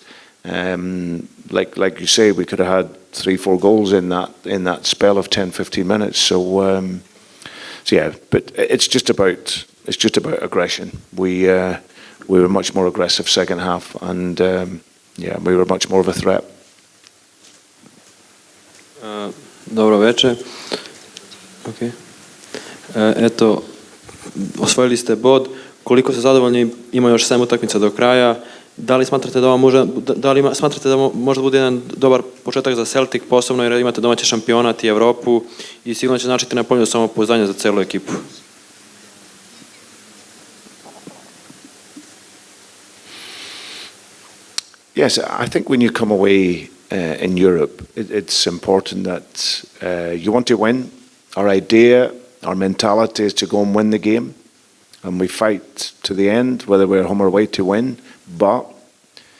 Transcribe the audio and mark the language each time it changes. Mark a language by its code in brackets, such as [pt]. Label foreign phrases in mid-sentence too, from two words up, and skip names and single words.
[en] Like you say, we could have had 3-4 goals in that spell of 10-15 minutes. So yeah, but it's just about aggression. We were much more aggressive second half, and we were much more of a threat. [sr] Dobro večer. Okay. Eto, osvojili ste bod. Koliko ste zadovoljni? Ima još 7 utakmica do kraja. Da li smatrate da može bude jedan dobar početak za Celtic, posebno jer imate domaći šampionat i Evropu i sigurno će značiti na polju samopouzdanja za celu ekipu? [en] Yes, I think when you come away in Europe, it's important that you want to win. Our idea, our mentality is to go and win the game, and we fight to the end, whether we're home or away, to win.